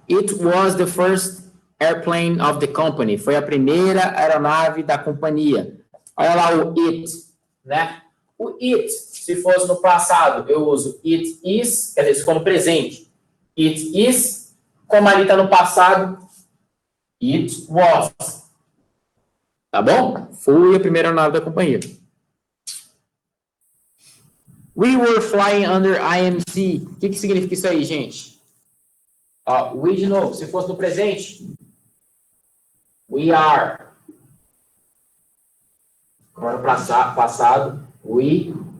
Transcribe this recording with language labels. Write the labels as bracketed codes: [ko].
[en] It was the first airplane of the company. [pt] Foi a primeira aeronave da companhia. Olha lá o it, né? O it, se fosse no passado, eu uso it is, quer dizer, se for no presente. It is, como ali está no passado, it was. Tá bom? Foi a primeira aeronave da companhia. [en] We were flying under IMC. [pt] O que significa isso aí, gente? We de novo, se fosse no presente, we are. Agora no passado, we.